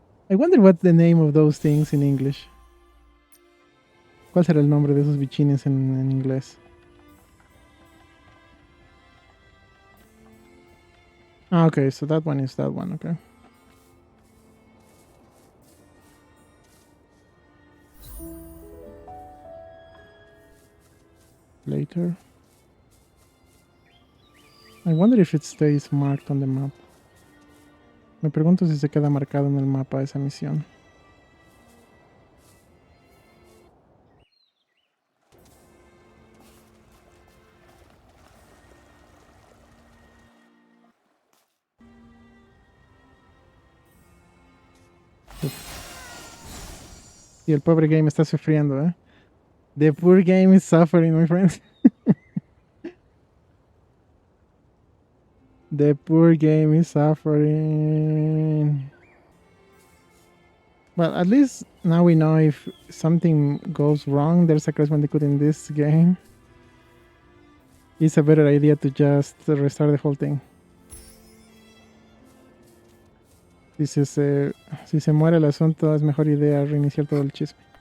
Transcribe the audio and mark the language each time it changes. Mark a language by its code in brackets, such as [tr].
[en] I wonder what's the name of those things in English. [es] ¿Cuál será el nombre de esos bichines en inglés? [en] Ah, okay, so that one is that one, okay. Later. I wonder if it stays marked on the map. [es] Me pregunto si se queda marcado en el mapa esa misión. Y el pobre game está sufriendo, ¿eh? [en] The poor game is suffering, my friends. The poor game is suffering. Well, at least now we know if something goes wrong, there's a Crash Bandicoot in this game. It's a better idea to just restart the whole thing. [es] Si se muere el asunto, es mejor idea reiniciar todo el chisme.